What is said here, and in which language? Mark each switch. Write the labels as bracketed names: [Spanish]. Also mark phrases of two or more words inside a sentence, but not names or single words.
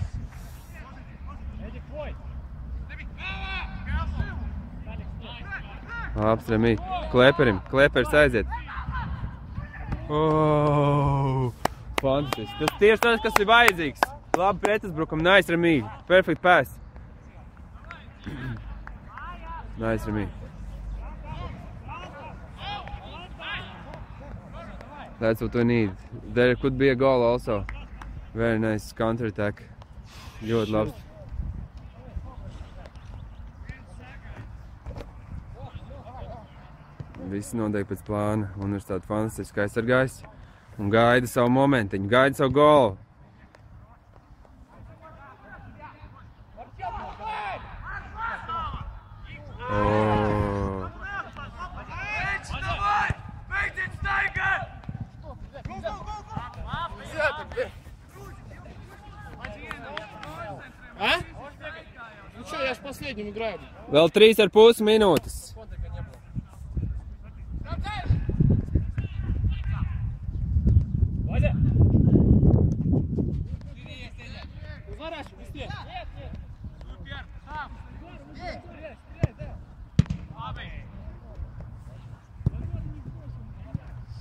[Latvian] Labs, Remy. Kleperis aiziet. Oh. Fantastiski. Tas tieši tas, kas ir vajadzīgs. Labi pretuzbrukumi. [English] Nice, Remy. Perfect pass. Nice, Remy. That's what we need. There could be a goal also. Very nice counter-attack. [Latvian] Ļoti labs. Viss notiek pēc plāna. Universitāte fantastiski aizsargājas un gaida savu momentiņu, gaida savu golu. Oh. А? [Russian] Ну что, я ж последним играю. [Latvian] Vēl 3,5 minūtes. [Russian] Вадя! Заворачивай, быстрее! Супер! Сам! Стреляй, да!